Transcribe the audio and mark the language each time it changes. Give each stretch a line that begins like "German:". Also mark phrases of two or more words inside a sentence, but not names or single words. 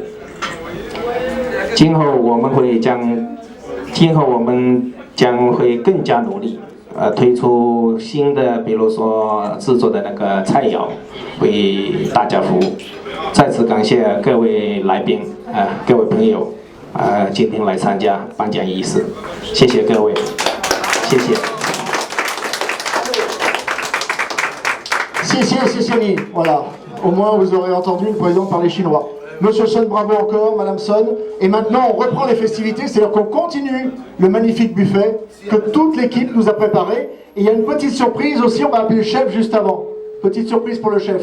Chinese: 今后我们将会更加努力，推出新的，比如说制作的那个菜肴，为大家服务。再次感谢各位来宾，各位朋友，今天来参加颁奖仪式，谢谢各位，谢谢。谢谢你.
French: Voilà. Au moins, vous aurez entendu le président parler chinois. Monsieur Sun, bravo encore, Madame Sun. Et maintenant, on reprend les festivités, c'est-à-dire qu'on continue le magnifique buffet que toute l'équipe nous a préparé. Et il y a une petite surprise aussi, on va appeler le chef juste avant. Petite surprise pour le chef.